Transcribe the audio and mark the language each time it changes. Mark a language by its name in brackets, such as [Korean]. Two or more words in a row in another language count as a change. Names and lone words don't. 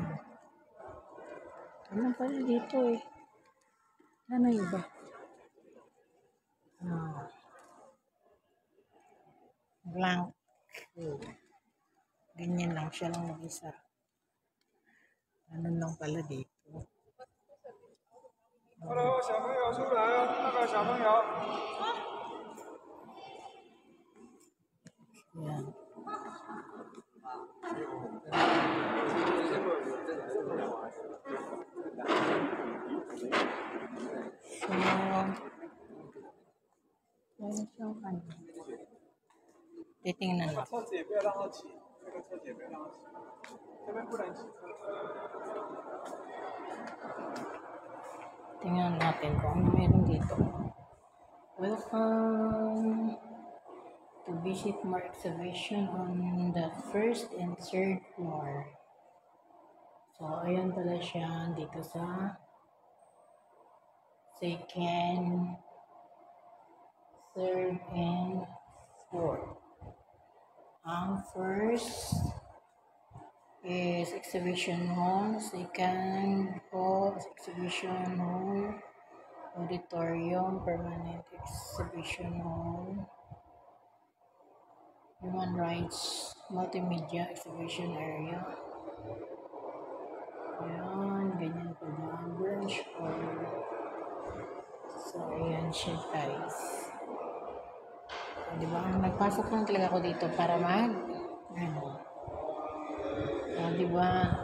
[Filipino] Ano pala dito eh. Ano iba? Blank. Ganyan lang siya lang mag-isa. Ano lang pala dito. [Chinese] ，Hello，小朋友出来哦，那个小朋友。 [Filipino] Yan. So, meron siyang ano. Titingnan na. [Chinese] 车子也不要让它骑，这个车子也不要让它骑，这边不能骑车。 [Filipino] Tingnan natin kung ano meron dito. [English] Welcome to visit more exhibition on the first and third floor. [Filipino] So, ayan pala siya dito sa [English] second, third, and fourth. Ang first is exhibition hall, second hall is exhibition hall, auditorium, permanent exhibition hall, human rights, multimedia exhibition area. [Filipino] Ayan, ganyan pala, [English] branch hall. [Filipino] So, ayan siya guys. Diba, nagpasok lang talaga ako dito para ano, diba?